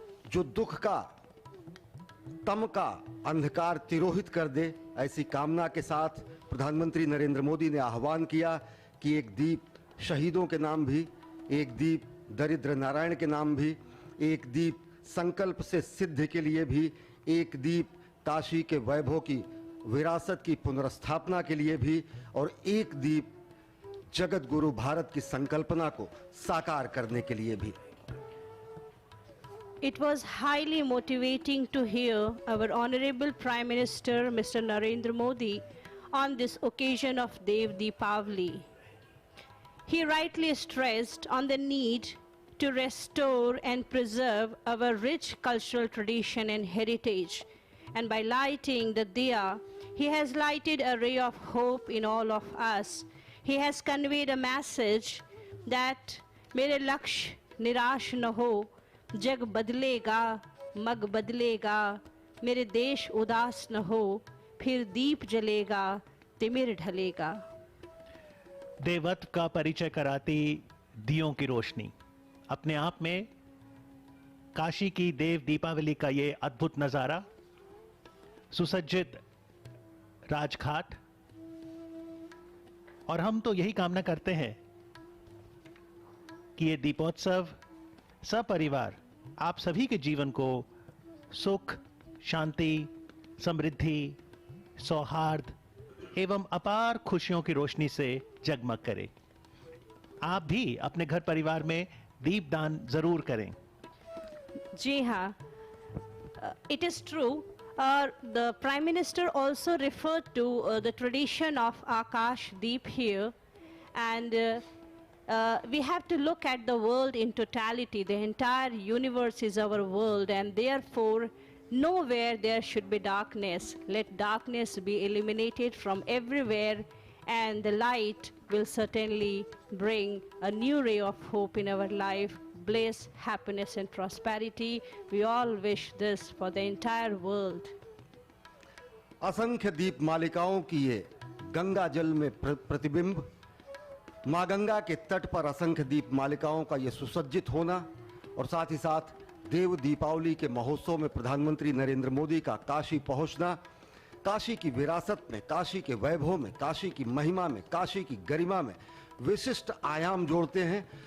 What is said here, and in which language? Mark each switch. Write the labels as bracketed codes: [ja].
[hi] जो दुख का, तम का अंधकार तिरोहित कर दे, ऐसी कामना के साथ प्रधानमंत्री नरेंद्र मोदी ने आह्वान किया कि एक दीप शहीदों के नाम भी, एक दीप दरिद्र नारायण के नाम भी, एक दीप संकल्प से सिद्ध के लिए भी, एक दीप काशी के वैभव की विरासत की पुनर्स्थापना के लिए भी, और एक दीप जगत गुरु भारत की संकल्पना को साकार करने के लिए भी। [en] It was highly motivating to hear our Honorable Prime Minister Mr. Narendra Modi on this occasion of Dev Deepavali. He rightly stressed on the need to restore and preserve our rich cultural tradition and heritage. And by lighting the diya, he has lighted a ray of hope in all of us. He has conveyed a message that [hi] mere laksh nirash na ho, जग बदलेगा मग बदलेगा, मेरे देश उदास न हो, फिर दीप जलेगा तिमिर ढलेगा। देवत्व का परिचय कराती दियों की रोशनी, अपने आप में काशी की देव दीपावली का ये अद्भुत नजारा, सुसज्जित राजघाट, और हम तो यही कामना करते हैं कि ये दीपोत्सव सपरिवार आप सभी के जीवन को सुख, शांति, समृद्धि, सौहार्द एवं अपार खुशियों की रोशनी से जगमग करे। आप भी अपने घर परिवार में दीपदान जरूर करें। जी हाँ, [en] it is true. The Prime Minister also referred to the tradition of Akash Deep here, and we have to look at the world in totality. The entire universe is our world, and therefore nowhere there should be darkness. Let darkness be eliminated from everywhere, and the light will certainly bring a new ray of hope in our life, bliss, happiness and prosperity. We all wish this for the entire world. [hi] असंख्य दीप मालिकाओं की ये गंगा जल में प्रतिबिंब, माँ गंगा के तट पर असंख्य दीप मालिकाओं का ये सुसज्जित होना, और साथ ही साथ देव दीपावली के महोत्सव में प्रधानमंत्री नरेंद्र मोदी का काशी पहुंचना, काशी की विरासत में, काशी के वैभव में, काशी की महिमा में, काशी की गरिमा में विशिष्ट आयाम जोड़ते हैं।